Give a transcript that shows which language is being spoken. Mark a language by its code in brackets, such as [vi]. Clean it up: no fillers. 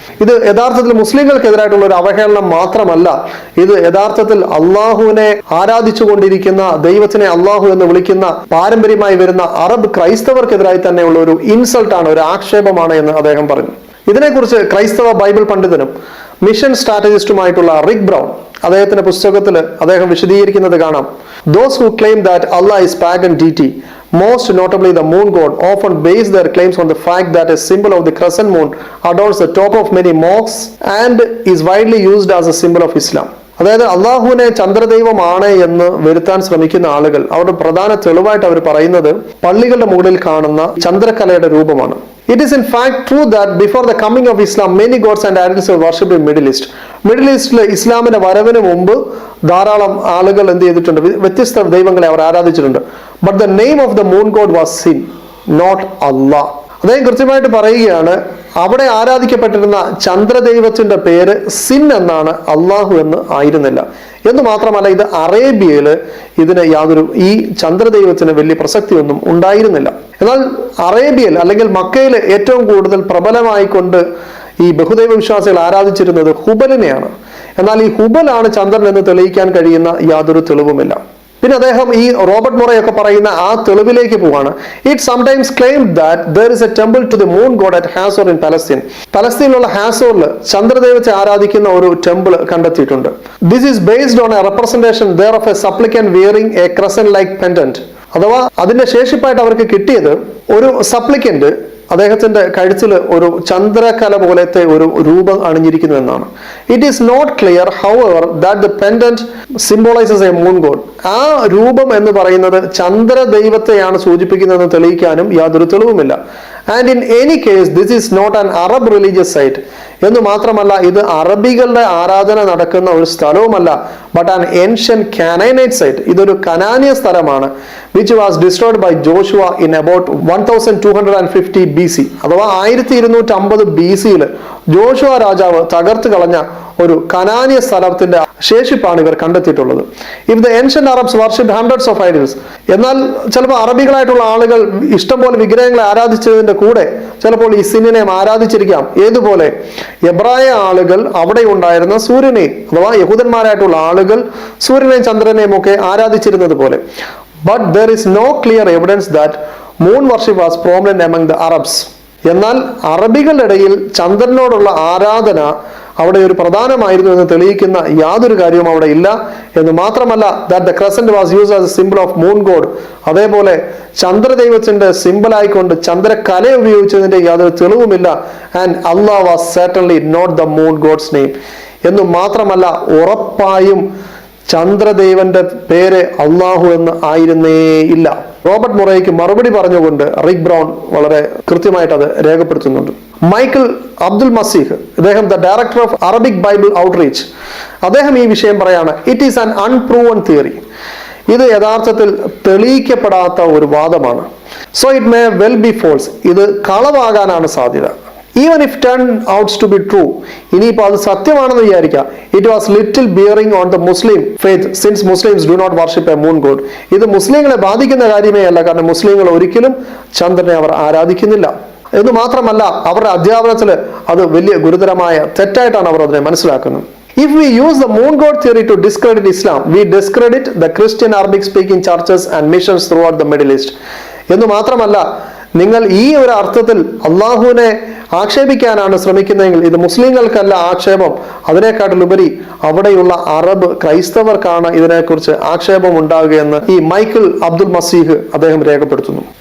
[ml] ഇത് യഥാർത്ഥത്തിൽ മുസ്ലിങ്ങൾക്കെതിരായിട്ടുള്ള ഒരു അവഹേളനം മാത്രമല്ല, ഇത് യഥാർത്ഥത്തിൽ അള്ളാഹുവിനെ ആരാധിച്ചു കൊണ്ടിരിക്കുന്ന, ദൈവത്തിനെ അള്ളാഹു എന്ന് വിളിക്കുന്ന പാരമ്പര്യമായി വരുന്ന അറബ് ക്രൈസ്തവർക്കെതിരായി തന്നെയുള്ള ഒരു ഇൻസൾട്ടാണ്, ഒരു ആക്ഷേപമാണ് എന്ന് അദ്ദേഹം പറഞ്ഞു. ഇതിനെക്കുറിച്ച് ക്രൈസ്തവ ബൈബിൾ പണ്ഡിതനും മിഷൻ സ്ട്രാറ്റജിസ്റ്റുമായിട്ടുള്ള റിക് ബ്രൗൺ അദ്ദേഹത്തിന്റെ പുസ്തകത്തിൽ അദ്ദേഹം വിശദീകരിക്കുന്നത് കാണാം. [en] Those who claim that Allah is pagan deity, most notably the moon god, often base their claims on the fact that a symbol of the crescent moon adorns the top of many mosques and is widely used as a symbol of Islam. [ml] അതായത് അള്ളാഹുവിനെ ചന്ദ്രദൈവമാണ് എന്ന് വരുത്താൻ ശ്രമിക്കുന്ന ആളുകൾ അവരുടെ പ്രധാന തെളിവായിട്ട് അവർ പറയുന്നത് പള്ളികളുടെ മുകളിൽ കാണുന്ന ചന്ദ്രക്കലയുടെ രൂപമാണ്. [en] It is in fact true that before the coming of Islam, many gods and idols were worshipped in Middle East. [ml] Middle ഈസ്റ്റിലെ ഇസ്ലാമിന്റെ വരവിന് മുമ്പ് ധാരാളം ആളുകൾ എന്ത് ചെയ്തിട്ടുണ്ട്, വ്യത്യസ്ത ദൈവങ്ങളെ അവർ ആരാധിച്ചിട്ടുണ്ട്. [en] But the name of the moon god was Sin, not Allah. [ml] അദ്ദേഹം കൃത്യമായിട്ട് പറയുകയാണ്, അവിടെ ആരാധിക്കപ്പെട്ടിരുന്ന ചന്ദ്രദൈവത്തിന്റെ പേര് സിൻ എന്നാണ്, അള്ളാഹു എന്ന് ആയിരുന്നില്ല. എന്ന് മാത്രമല്ല, ഇത് അറേബ്യയില് ഇതിന് ഈ ചന്ദ്രദൈവത്തിന് വലിയ പ്രസക്തിയൊന്നും ഉണ്ടായിരുന്നില്ല. എന്നാൽ അറേബ്യയിൽ അല്ലെങ്കിൽ മക്കയിൽ ഏറ്റവും കൂടുതൽ പ്രബലമായിക്കൊണ്ട് ഈ ബഹുദൈവ വിശ്വാസികൾ ആരാധിച്ചിരുന്നത് ഹുബലിനെയാണ്. എന്നാൽ ഈ ഹുബലാണ് ചന്ദ്രൻ എന്ന് തെളിയിക്കാൻ കഴിയുന്ന യാതൊരു തെളിവുമില്ല. പിന്നെ അദ്ദേഹം ഈ റോബർട്ട് മൊറയൊക്കെ പറയുന്ന ആ തെളിവിലേക്ക് പോവാണ്. [en] It sometimes claimed that there is a temple to the moon god at Hazor in Palestine. [ml] പലസ്തീനിലുള്ള ഹാസോറിൽ ചന്ദ്രദൈവത്തെ ആരാധിക്കുന്ന ഒരു ടെമ്പിൾ കണ്ടെത്തിയിട്ടുണ്ട്. [en] This is based on a representation there of a supplicant wearing a crescent like pendant [ml] അഥവാ അതിന്റെ ശേഷിപ്പായിട്ട് അവർക്ക് കിട്ടിയത് ഒരു സപ്ലിക്കന്റ് അദ്ദേഹത്തിന്റെ കഴുത്തിൽ ഒരു ചന്ദ്രകല പോലത്തെ ഒരു രൂപം അണിഞ്ഞിരിക്കുന്നു എന്നാണ്. [en] It is not clear however that the pendant symbolises a moon god. [ml] ആ രൂപം എന്ന് പറയുന്നത് ചന്ദ്ര ദൈവത്തെയാണ് സൂചിപ്പിക്കുന്നതെന്ന് തെളിയിക്കാനും യാതൊരു തെളിവുമില്ല. [en] and in any case this is not an Arab religious site [ml] എന്ന് മാത്രമല്ല ഇത് അറബികളുടെ ആരാധന നടക്കുന്ന ഒരു സ്ഥലവുമല്ല, [en] But an ancient Canaanite site. [ml] ഇതൊരു കനാനിയ സ്ഥലമാണ്, [en] which was destroyed by Joshua in about 1250 BC. [ml] അഥവാ 1250 BC-യിൽ ജോഷുവ രാജാവ് തകർത്ത് കളഞ്ഞ ഒരു കനാനിയ സ്ഥലത്തിന്റെ ശേഷിപ്പാണ് ഇവർ കണ്ടെത്തിയിട്ടുള്ളത്. [en] if the ancient Arabs worship hundreds of idols, [ml] എന്നാൽ ചിലപ്പോൾ അറബികളായിട്ടുള്ള ആളുകൾ ഇഷ്ടംപോലെ വിഗ്രഹങ്ങളെ ആരാധിച്ചതിന്റെ കൂടെ ചിലപ്പോൾ ഈ സിന്നിനെയും ആരാധിച്ചിരിക്കാം. ഏതുപോലെ എബ്രായ ആളുകൾ അവിടെ ഉണ്ടായിരുന്ന സൂര്യനെയും അഥവാ യഹൂദന്മാരായിട്ടുള്ള ആളുകൾ സൂര്യനെയും ചന്ദ്രനെയും ഒക്കെ ആരാധിച്ചിരുന്നത് പോലെ. [en] But there is no clear evidence that moon worship was prominent among the Arabs. [ml] എന്നാൽ അറബികളുടെ ഇടയിൽ ചന്ദ്രനോടുള്ള ആരാധന അവിടെ ഒരു പ്രധാനമായിരുന്നു എന്ന് തെളിയിക്കുന്ന യാതൊരു കാര്യവും അവിടെ ഇല്ല. എന്ന് മാത്രമല്ല [en] that the crescent was used as a symbol of moon god. [ml] അതേപോലെ ചന്ദ്രദൈവത്തിന്റെ സിംബൽ ആയിക്കൊണ്ട് ചന്ദ്രകല ഉപയോഗിച്ചതിന്റെ യാതൊരു തെളിവുമില്ല. [en] And Allah was certainly not the moon god's name. [ml] എന്ന് മാത്രമല്ല ഉറപ്പായും ചന്ദ്രദേവന്റെ പേര് അള്ളാഹു എന്ന് ആയിരുന്നേ ഇല്ല. റോബർട്ട് മുറയ്ക്ക് മറുപടി പറഞ്ഞുകൊണ്ട് റിക് ബ്രൗൺ വളരെ കൃത്യമായിട്ട് അത് രേഖപ്പെടുത്തുന്നുണ്ട്. [en] Michael Abdul Masih, അദ്ദേഹം the director of Arabic Bible outreach, [ml] അദ്ദേഹം ഈ വിഷയം പറയാണ്, [en] It is an unproven theory. [ml] ഇത് യഥാർത്ഥത്തിൽ തെളിയിക്കപ്പെടാത്ത ഒരു വാദമാണ്. [en] So it may well be false. [ml] ഇത് കളവാകാനാണ് സാധ്യത. [en] even if turn outs to be true, [ml] ഇനിയിപ്പോൾ അത് സത്യമാണെന്ന് വിചാരിക്കാം, [en] It was little bearing on the Muslim faith since Muslims do not worship a moon god. [ml] ഇത് മുസ്ലിങ്ങളെ ബാധിക്കുന്ന കാര്യമേ അല്ല, കാരണം മുസ്ലിങ്ങൾ ഒരിക്കലും ചന്ദ്രനെ അവർ ആരാധിക്കുന്നില്ല. എന്ന് മാത്രമല്ല അവരുടെ അധ്യാപനത്തിൽ അത് വലിയ ഗുരുതരമായ തെറ്റായിട്ടാണ് അവർ അതിനെ മനസ്സിലാക്കുന്നത്. [en] If we use the moon god theory to discredit Islam, we discredit the Christian Arabic speaking churches and missions throughout the Middle East. [ml] എന്ന് മാത്രമല്ല നിങ്ങൾ ഈ ഒരു അർത്ഥത്തിൽ അള്ളാഹുവിനെ ആക്ഷേപിക്കാനാണ് ശ്രമിക്കുന്നതെങ്കിൽ ഇത് മുസ്ലിങ്ങൾക്കല്ല ആക്ഷേപം, അതിനെക്കാട്ടിലുപരി അവിടെയുള്ള അറബ് ക്രൈസ്തവർക്കാണ് ഇതിനെക്കുറിച്ച് ആക്ഷേപം ഉണ്ടാകുകയെന്ന് ഈ മൈക്കിൾ അബ്ദുൽ മസീഹ് അദ്ദേഹം രേഖപ്പെടുത്തുന്നു.